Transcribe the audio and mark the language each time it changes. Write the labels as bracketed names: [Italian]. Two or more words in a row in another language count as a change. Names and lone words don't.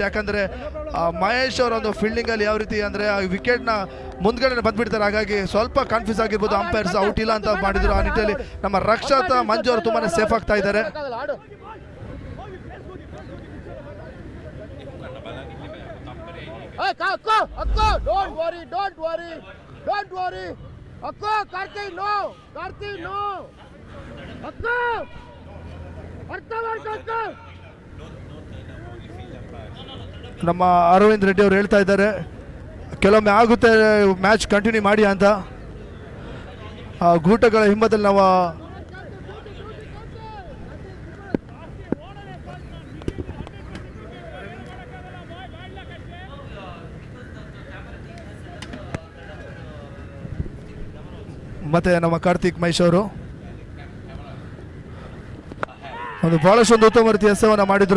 [Kannada] ಯಾಕಂದರೆ ಮಹೇಶ್ ಅವರ ಒಂದು ಫೀಲ್ಡಿಂಗಲ್ಲಿ ಯಾವ ರೀತಿ ಅಂದರೆ ಆ ವಿಕೆಟ್ನ ಮುಂದ್ಗಡೆ ಬಂದ್ಬಿಡ್ತಾರೆ. ಹಾಗಾಗಿ ಸ್ವಲ್ಪ ಕನ್ಫ್ಯೂಸ್ ಆಗಿರ್ಬೋದು. [English] umpires out [Kannada] ಇಲ್ಲ ಅಂತ ಮಾಡಿದ್ರು. ಆ ನಿಟ್ಟಿನಲ್ಲಿ ನಮ್ಮ ರಕ್ಷಾತ್ ಮಂಜು ಅವರು ತುಂಬಾ ಸೇಫ್ ಆಗ್ತಾ ಇದ್ದಾರೆ. [English] Hey, Akko, don't worry. Akko, Karthik, no. Akko, Akko. [Kannada] ನಮ್ಮ ಅರವಿಂದ್ ರೆಡ್ಡಿ ಅವರು ಹೇಳ್ತಾ ಇದ್ದಾರೆ ಕೆಲವೊಮ್ಮೆ ಆಗುತ್ತೆ [English] match continue [Kannada] ಮಾಡಿ ಅಂತ. ಗೂಟಗಳ ಹಿಮ್ಮದಲ್ಲಿ ನಾವು ಮತ್ತೆ ನಮ್ಮ ಕಾರ್ತಿಕ್ ಮಹೇಶ್ ಅವರು ಒಂದು ಬಹಳಷ್ಟು ಉತ್ತಮ ರೀತಿಯ ಎಸೆತವನ್ನು ಮಾಡಿದ್ರು.